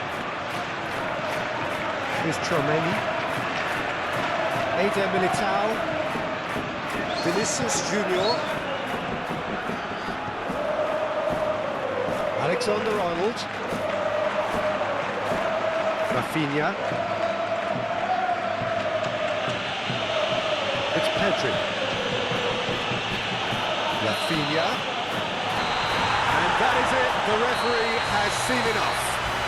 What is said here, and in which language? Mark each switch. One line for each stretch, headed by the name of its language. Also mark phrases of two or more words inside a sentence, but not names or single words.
English: Here's Tchouaméni. Eder Militao. Vinicius Junior. Alexander-Arnold. Rafinha. It's Pedri. Rafinha. And that is it. The referee has seen enough.